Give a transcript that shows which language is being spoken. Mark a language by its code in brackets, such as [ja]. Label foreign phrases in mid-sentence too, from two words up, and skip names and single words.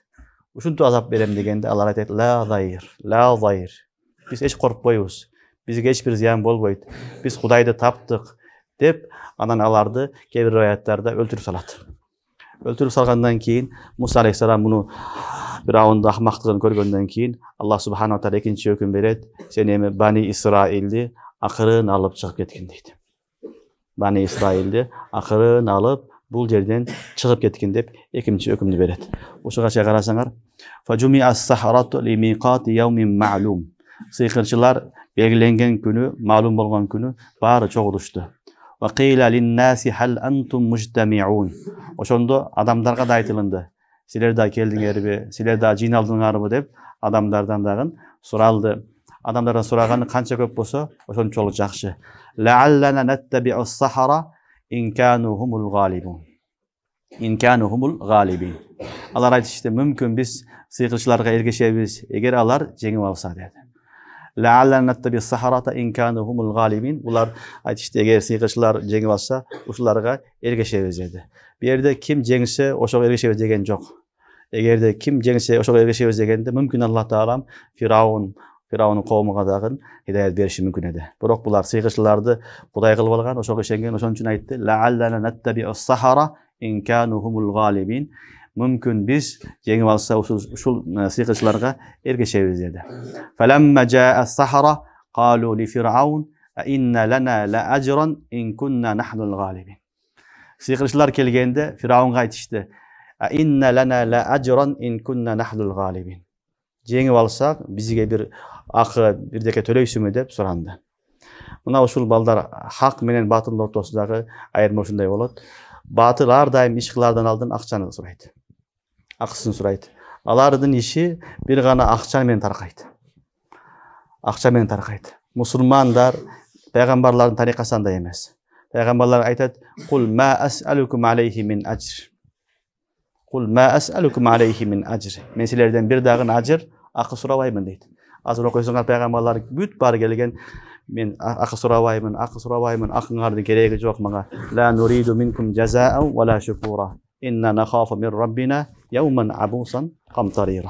[ky] Ушинтип азап берем дегенде алар айтат: [ar] "لا ضير. [ky] Биз эч коркпойбуз. Бизге эч бир зыян болбойт. Биз Кудайды таптык" деп анан аларды кээ бир риваяттарда өлтүрүп салат. Өлтүрүп салгандан кийин Муса алейхиссалам буну Фиравундун акмактыгын көргөндөн кийин [ar] الله سبحانه وتعالى [ky] экинчи өкүм берет: "Сен эми Бани Исраилди акырын алып чыгып кеткин" дейт. Бани Исраилди акырын алып бул жерден чыгып кеткин деп экинчи өкүмдү берет. Ошого чейин карасаңар, [ar] "فجمع السحرة لميقات يوم معلوم." [ky] Сыйкырчылар белгиленген күнү, маалум болгон күнү баары чогулушту. [ar] "وقيل للناس هل أنتم مجتمعون." [ky] Ошондо адамдарга да айтылынды: "Силер да келдиңерби? Силер да жыйналдыңарбы?" деп адамдардан дагы суралды. Адамдардан сураганы канча көп болсо, ошончолук жакшы. [ar] "لعلنا نتبع السحرة إن كانوا هم الغالبين." إن كانوا هم الغالبين. [ky] Алар айтышты, мүмкүн биз сыйкырчыларга эргешебиз, эгер алар жеңип алса деди. [ar] "لعلنا نتبع السحرة إن كانوا هم الغالبين." [ky] Булар айтышты, эгер сыйкырчылар жеңип алса, ушуларга эргешебиз деди. Бу жерде ким жеңсе, ошого эргешебиз деген жок. Эгерде ким жеңсе, ошого эргешебиз дегенде мүмкүн Аллах таалам Фиравунун коомуга дагы хидаят бериши мүмкүн эди. Бирок булар сыйкырчыларды Кудай кылып алган, ошого ишенген, ошон үчүн айтты: [ar] "لعلنا نتبع السحرة إن كانوا هم الغالبين." [ky] Мүмкүн биз жеңип алса, ушул сыйкырчыларга эргешебиз деди. [ar] "فلما جاء السحرة قالوا لفرعون أإن لنا لأجرا إن كنا نحن الغالبين." [ky] Сыйкырчылар келгенде Фиравунга айтышты: [ar] "أإن لنا لأجرا إن كنا نحن الغالبين." [ky] Жеңип алсак, бизге бир акы, бирдеке төлөйсүңбү деп суранды. Мына ушул балдар хак менен батылдын ортосундагы айырма ушундай болот. Батыл ар дайым иш кылаардан алдын акчаны сурайт. Акысын сурайт. Алардын иши бир гана акча менен таркайт. Акча менен таркайт. Мусулмандар пайгамбарлардын тарикасында эмес. Пайгамбарлар айтат: [ar] "قل ما أسألكم عليه من أجر." قل ما أسألكم عليه من أجر. [ky] Мен силерден бир дагы ажр, акы сурабаймын дейт. Азыр окуйсуңар, пайгамбарлар бүт баары келген: "Мен акы сурабаймын, акыңардын кереги жок мага. [ar] لا نريد منكم جزاء ولا شكورا إنا نخاف من ربنا يوما عبوسا قمطريرا."